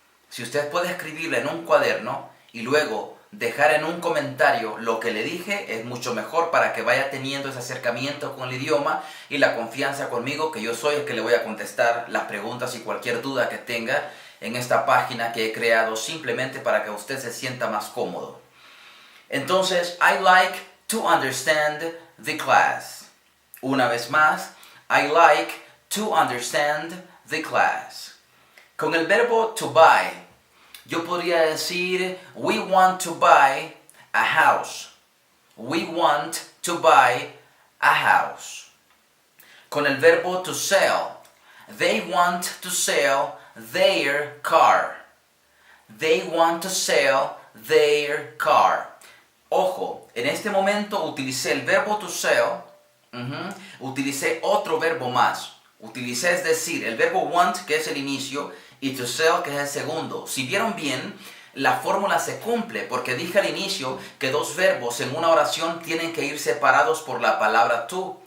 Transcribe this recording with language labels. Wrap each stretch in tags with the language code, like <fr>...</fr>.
<es>Si usted puede escribirle en un cuaderno y luego dejar en un comentario lo que le dije, es mucho mejor para que vaya teniendo ese acercamiento con el idioma y la confianza conmigo, que yo soy el que le voy a contestar las preguntas y cualquier duda que tenga en esta página que he creado simplemente para que usted se sienta más cómodo. Entonces,</es> <en>I like to understand the class.</en> <es>Una vez más,</es> <en>I like to understand the class.</en> <es>Con el verbo</es> <en>to buy,</en> <es>yo podría decir,</es> <en>we want to buy a house. We want to buy a house.</en> <es>Con el verbo</es> <en>to sell, they want to sell their car. They want to sell their car.</en> <es>Ojo, en este momento utilicé el verbo to sell, utilicé otro verbo más. Utilicé, es decir, el verbo want, que es el inicio, y to sell, que es el segundo. Si vieron bien, la fórmula se cumple, porque dije al inicio que dos verbos en una oración tienen que ir separados por la palabra to.</es>